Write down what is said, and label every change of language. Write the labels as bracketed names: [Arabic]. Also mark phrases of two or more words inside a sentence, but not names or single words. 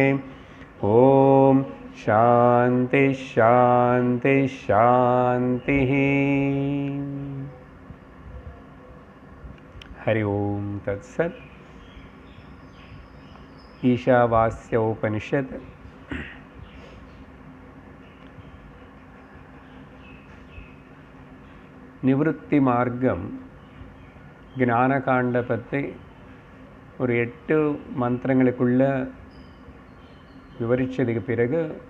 [Sanskrit] ॐ शान्ति शान्ति शान्तिः। हरि ओम तत्सत्। [Tamil] ईशावास्योपनिषत् நிவೃತ್ತಿ மார்க்கம் ஞானகாண்ட பற்றி ஒரு 8 மந்திரங்களுக்குள்ள விவரிச்சதுக்கு பிறகு